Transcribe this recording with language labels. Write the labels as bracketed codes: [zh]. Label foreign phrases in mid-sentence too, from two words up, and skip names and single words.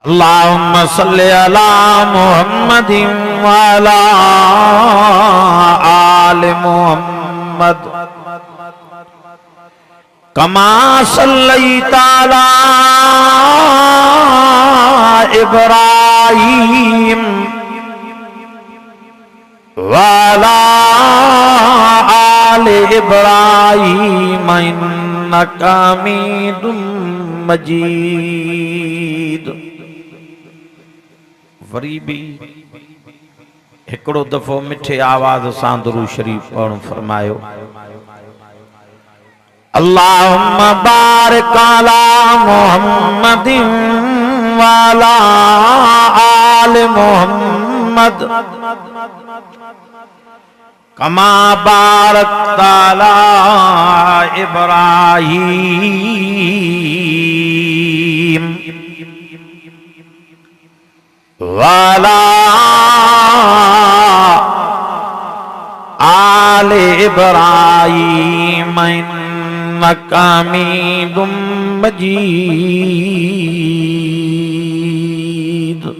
[ar] اللهم صل على محمد وعلى آل محمد كما صليت على إبراهيم وعلى آل إبراهيم إنك حميد مجيد. [sd] वरी भी हिकड़ो दफ़ो मिठे आवाज सां दुरूद शरीफ पढ़ण फरमायो। [ar] اللهم بارك على محمد وعلى آل محمد كما باركت على إبراهيم وعلى آل إبراهيم إنك حميد مجيد.